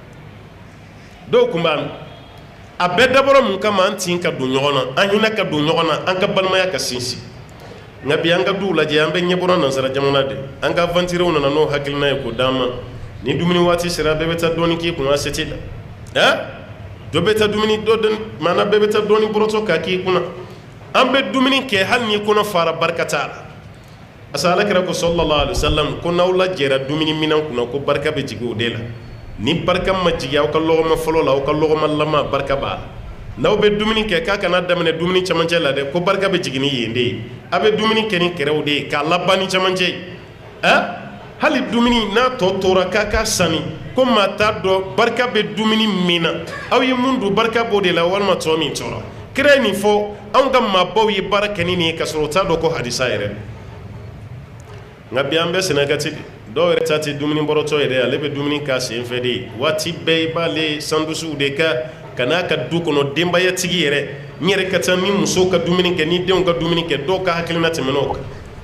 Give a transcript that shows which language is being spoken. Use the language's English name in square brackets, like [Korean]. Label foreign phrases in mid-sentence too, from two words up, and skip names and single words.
[Bambara] a bɛɛ dabɔra mun kama an tin ka don ɲɔgɔn na an hinɛ ka don ɲɔgɔn na an ka balimaya ka sinsin nka bi an ka duw lajɛ an bɛ ɲɛbɔra nansara jamana de an ka aventurew nana n'o hakilina ye k'o d'an ma ni dumuni waati sera bɛɛ bɛ taa dɔɔni k'i kun assiette la dɔ bɛ taa dumuni maana bɛɛ bɛ taa dɔɔni bɔrɔtɔ k'a k'i kunna an bɛ dumuni kɛ hali n'i kɔnɔ fara barika t'a la [French] parce que [Bambara] alakira ko [Arabic] صلى الله عليه وسلم [Bambara] ko n'aw lajɛra dumuni minɛn kunna ko barika bɛ jigin o de la ni barika ma jigin aw ka lɔgɔma fɔlɔ la aw ka lɔgɔma laban barika b'a la n'aw bɛ dumuni kɛ k'a kana daminɛ dumuni camancɛ la dɛ ko barika bɛ jigin ni yen de ye a bɛ dumuni kɛ ni kɛrɛw de ye k'a laban ni camancɛ ye hali dumuni n'a tɔ tora k'a ka sanni ko maa t'a dɔn barika bɛ dumuni min na aw ye mun don barika b'o de la walima tɔ min tɔɔrɔ kira ye nin fɔ anw ka maabaw ye baara kɛ ni nin ye k'a sɔrɔ u t'a dɔn ko hadisa yɛrɛ nka bi an bɛ sɛnɛkati de dɔw yɛrɛ ta tɛ dumuni bɔrɔtɔ yɛrɛ ale bɛ dumuni k'a sen fɛ de ye waati bɛɛ i b'ale sandusuw de ka n'a ka du kɔnɔ denbayatigi yɛrɛ n yɛrɛ ka taa ni musow ka dumuni kɛ ni denw ka dumuni kɛ dɔw ka hakilina tɛmɛn'o kan